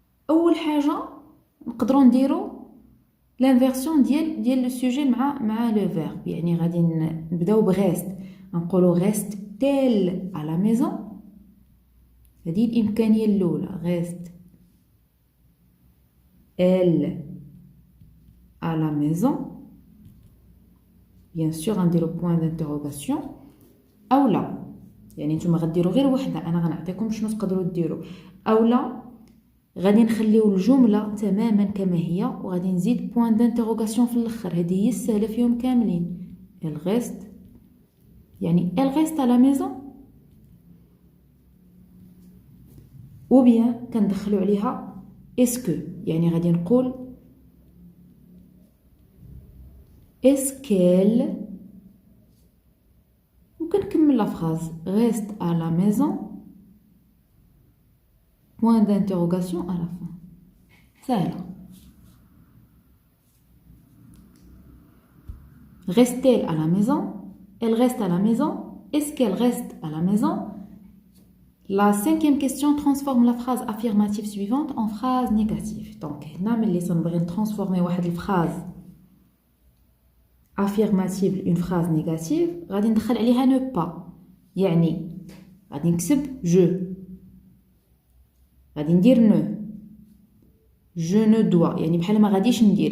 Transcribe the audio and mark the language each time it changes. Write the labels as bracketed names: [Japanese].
[Arabic] أول حاجة نقدروا نديرو l'inversion ديال le sujet مع le verbe. يعني غادي نبداو بريست نقولوا reste-t-elle à la maison. هذه الإمكانية الأولى reste elle à la maison. [French] bien sûr غنديرو point d'interrogation أو لا. [Arabic] يعني نتوما غديروا غير وحده أنا غنعطيكم شنو تقدروا ديروا. أو لا غادي نخليو الجمله تماما كما هي وغادي نزيد point d'interrogation في الاخر. هذه هي السهله فيهم كاملين. [French] elle reste يعني elle reste à la maison. ou bien كندخلوا عليها est-ce que يعني غادي نقول est-ce qu'elle وكنكمل لا phrase reste à la maison point d'interrogation à la fin. [Arabic] سهلة. [French] reste-t-elle à la maison? Elle reste à la maison. Est-ce qu'elle reste à la maison? La cinquième question transforme la phrase affirmative suivante en phrase négative. [Arabic] Donc, هنا ملي تنبغي نترانسفورمي واحد الفراز affirmative une phrase négative غادي ندخل عليها ne pas. يعني غادي نكتب je غادي ندير نو جو نو دوا يعني بحال ما غاديش ندير.